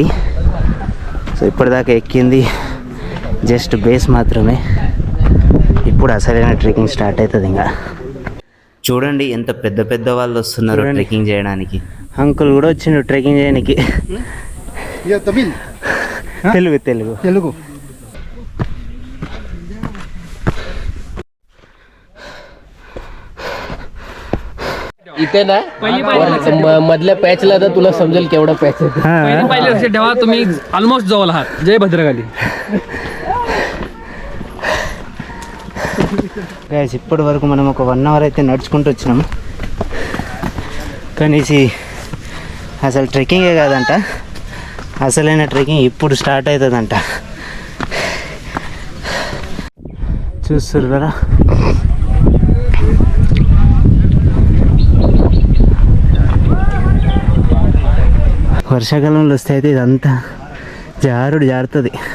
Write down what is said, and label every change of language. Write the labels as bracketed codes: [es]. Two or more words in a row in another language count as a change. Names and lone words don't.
[te] సో ఇప్పటిదాకా ఎక్కింది జస్ట్ బేస్ మాత్రమే. ఇప్పుడు అసలైన ట్రెక్కింగ్ స్టార్ట్ అవుతుంది. ఇంకా చూడండి ఎంత పెద్ద పెద్ద వాళ్ళు వస్తున్నారు ట్రెక్కింగ్ చేయడానికి. అంకుల్ కూడా వచ్చిండు ట్రెక్కింగ్ చేయడానికి. తెలుగు తెలుగు తెలుగు [mr] इथे ना मधल्या पॅचला तर तुला समजेल केवढा पॅच आहे. पहिले लक्षात ठेवा, तुम्ही ऑलमोस्ट जवळ आहात. जय भद्रकाली. [te] గైస్ ఇప్పటి వరకు మనం ఒక 1 అవర్ అయితే నడుచుకుంటూ వచ్చినాము. కానీ అసలు ట్రెక్కింగే కాదంట, అసలైన ట్రెక్కింగ్ ఇప్పుడు స్టార్ట్ అవుతుందంట. చూస్తారు కదా వర్షాకాలంలో వస్తే అయితే ఇదంతా జారుతుంది.